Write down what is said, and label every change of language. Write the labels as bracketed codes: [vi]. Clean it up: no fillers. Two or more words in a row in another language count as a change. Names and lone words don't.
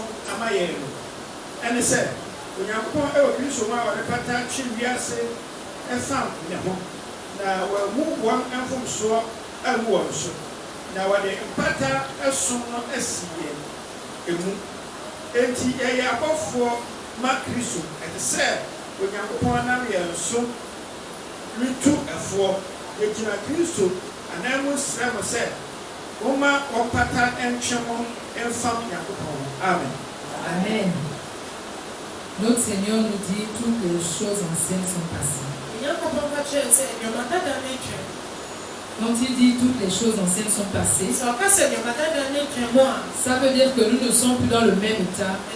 [ak] ama yɛn no ɛne sɛ Onyankopɔn ɛwɔ Kristo mu a wɔde pata atwe wiase ɛfam ne ho na wɔamu wɔn mfomsoɔ agu wɔn so na wɔde mpata ɛso no asi yɛn emu enti yɛyɛ abɔfoɔ ma Kristo ɛte sɛ Onyankopɔn nam yɛn so Ritu ɛfoɔ yɛgyina Kristo anan mu srɛ mo sɛ wɔma wɔpata ntwe mo mfam Nyankopɔn. Amen. Amen. [fr] Notre Seigneur nous dit toutes les choses anciennes sont passées. Quand il dit toutes les choses anciennes sont passées, ça veut dire que nous ne sommes plus dans le même état.